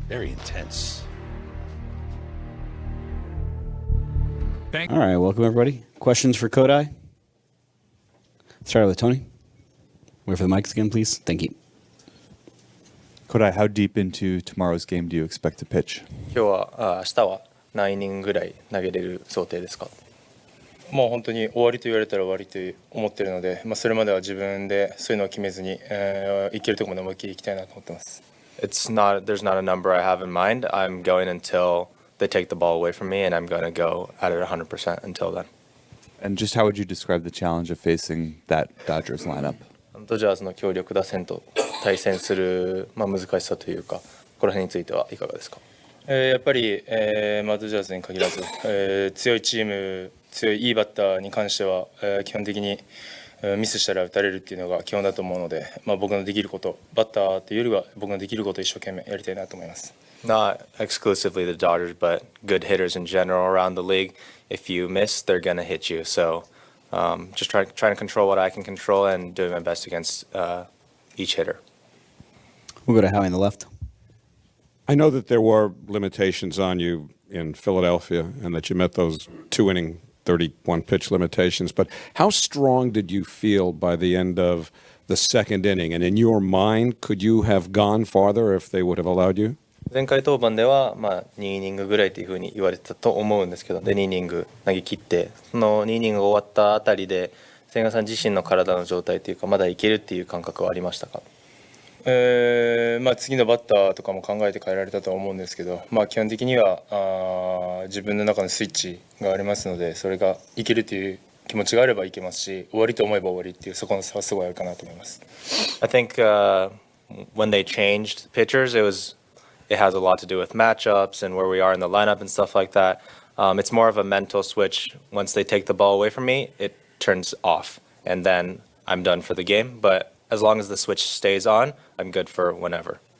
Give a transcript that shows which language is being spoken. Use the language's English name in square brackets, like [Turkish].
[English] Very intense. All right, welcome, everybody. Questions for Kodai? Start with Tony. Wait for the mics again, please. Thank you. Kodai, how deep into tomorrow's game do you expect to pitch? [Japanese] 今日は明日は何イニングぐらい投げれる想定ですか？もう本当に終わりと言われたら終わりと思っているので、それまでは自分でそういうのを決めずに、いけるところまで思いっきりいきたいなと思ってます。 [English] There's not a number I have in mind. I'm going until they take the ball away from me, and I'm going to go at it 100% until then. And just how would you describe the challenge of facing that Dodgers lineup? [Japanese] ドジャースの強力打線と対戦する、難しさというか、この辺についてはいかがですか？やっぱり、ドジャースに限らず、強いチーム、強いいいバッターに関しては、基本的にミスしたら打たれるっていうのが基本だと思うので、僕のできること、バッターというよりは僕のできることを一生懸命やりたいなと思います。 [English] Not exclusively the Dodgers, but good hitters in general around the league. If you miss, they're going to hit you. So just trying to control what I can control and doing my best against each hitter. We'll go to Howie on the left. I know that there were limitations on you in Philadelphia and that you met those 2-inning, 31-pitch limitations, but how strong did you feel by the end of the second inning. And in your mind, could you have gone farther if they would have allowed you? [Japanese] 前回登板では、2イニングぐらいというふうに言われてたと思うんですけど、で2イニング投げ切って、その2イニングが終わったあたりで、千賀さん自身の体の状態というか、まだいけるっていう感覚はありましたか？次のバッターとかも考えて変えられたとは思うんですけど、基本的には自分の中のスイッチがありますので、それがいけるという気持ちがあればいけますし、終わりと思えば終わりっていうそこの差はすごいあるかなと思います。 [English] I think when they changed pitchers, it has a lot to do with matchups and where we are in the lineup and stuff like that. It's more of a mental switch. Once they take the ball away from me, it turns off, and then I'm done for the game. But as long as the switch stays on, I'm good for whenever.